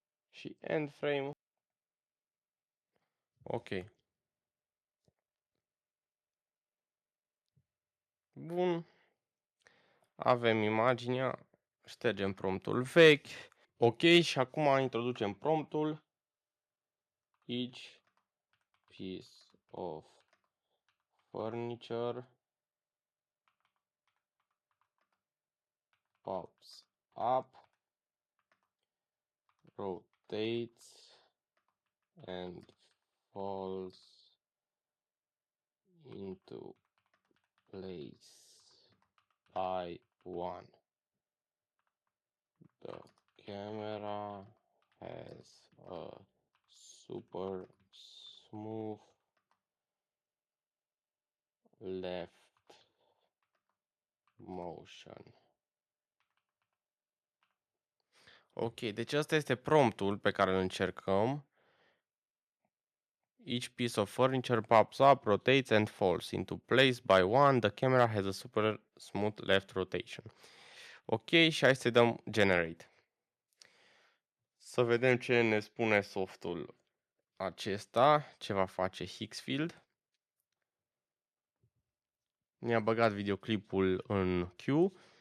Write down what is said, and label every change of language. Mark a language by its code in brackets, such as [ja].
[ro] Și end frame, ok. Bun, avem imaginea, ștergem promptul vechi. Ok, și acum introducem promptul. [en] Each piece of furniture pops up, rotates and falls into place by one. The camera has a super smooth left motion. [ro] Ok, deci asta este promptul pe care îl încercăm. [en] Each piece of furniture pops up, rotates and falls into place by one. The camera has a super smooth left rotation. [ro] Ok, și hai să dăm generate. Să vedem ce ne spune softul acesta, ce va face Hixfield. Ne-a băgat videoclipul în queue.